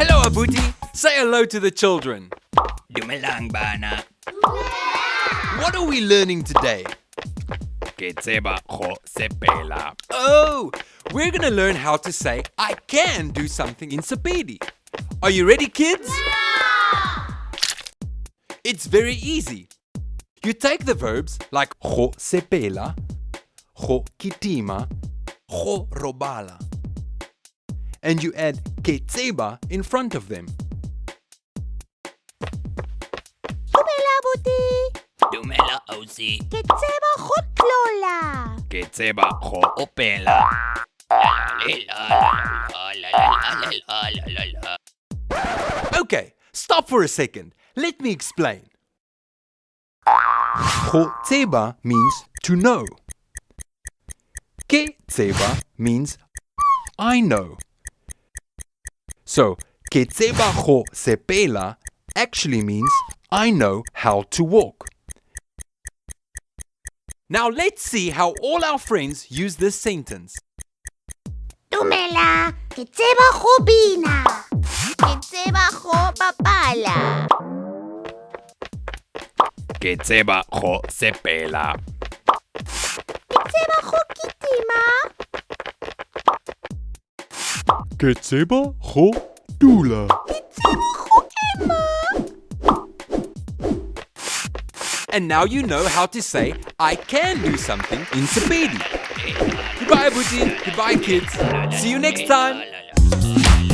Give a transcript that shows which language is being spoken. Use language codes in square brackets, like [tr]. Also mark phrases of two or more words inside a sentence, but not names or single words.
[en] Abuti, say hello to the children. [nso] Dumelang bana. [en] What are we learning today? [nso] Ke tseba go sepela. [en] Oh, we're going to learn how to say I can do something in Sepedi. Are you ready, kids? It's very easy. You take the verbs like [nso] go sepela, go kitima, go robala, [en] and you add [nso] ke tseba [en] in front of them. [nso] Dumela Abuti. Dumela ausi. Ke tseba go tlola. Ke tseba go opela. [en] Okay, stop for a second. Let me explain. [nso] Go tseba [en] means to know. [nso] Ke tseba [en] means I know. So, [nso] ke tseba go sepela [en] actually means I know how to walk. Now let's see how all our friends use this sentence. [nso] Dumela, ke tseba go bina. Ke tseba go bapala. Ke tseba go sepela. Ke tseba go kitima. Ke tseba go dula. Ke tseba go ema. [en] And now you know how to say I can do something in Sepedi. Goodbye, Abuti. Goodbye, kids. See you next time.